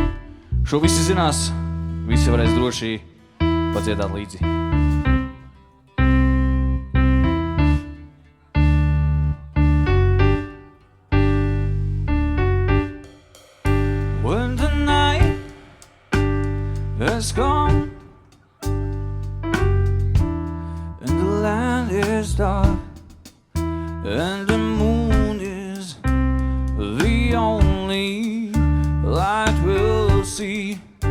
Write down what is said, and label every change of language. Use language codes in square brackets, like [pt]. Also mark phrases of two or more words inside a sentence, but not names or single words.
[lv] Šo visi zinās, visi varēs droši padziedāt līdzi. [en] When the night has come and the land is dark and the moon is the only light we'll see.